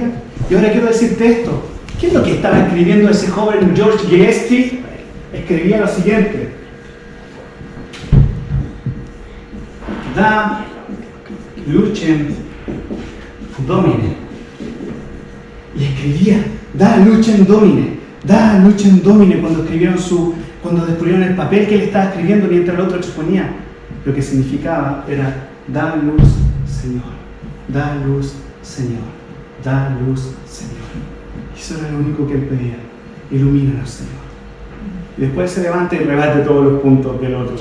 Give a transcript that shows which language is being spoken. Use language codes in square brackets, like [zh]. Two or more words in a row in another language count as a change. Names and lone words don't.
[es] Y ahora quiero decirte esto. ¿Qué es lo que estaba escribiendo ese joven George Gillespie? Escribía lo siguiente. [la] Da, luchen Domine. [es] Y escribía, [la] da lucem Domine, da lucem Domine, [es] cuando descubrieron el papel que él estaba escribiendo mientras el otro exponía. Lo que significaba era, da luz, Señor, da luz, Señor, da luz, Señor. Y eso era lo único que él pedía, ilumínanos, Señor. Y después se levanta y rebate todos los puntos del otro.